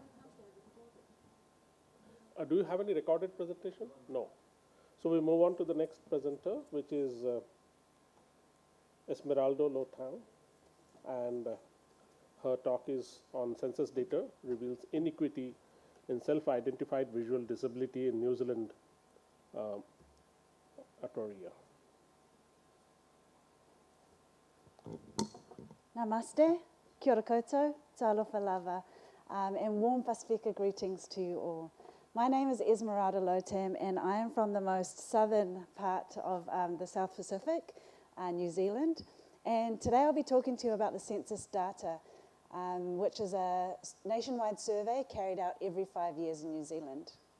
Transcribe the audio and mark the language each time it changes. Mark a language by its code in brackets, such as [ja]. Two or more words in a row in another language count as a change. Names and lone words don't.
[en] Do you have any recorded presentation? No. So we move on to the next presenter, which is Esmeralda Lo Tang, and her talk is on census data reveals inequity in self-identified visual disability in New Zealand Atoria. [mi] Namaste, kia ora koutou, [sm] talofa lava, [en] and warm Pasifika greetings to you all. My name is Esmeralda Lotam, and I am from the most southern part of the South Pacific, New Zealand. And today I'll be talking to you about the census data, which is a nationwide survey carried out every 5 years in New Zealand.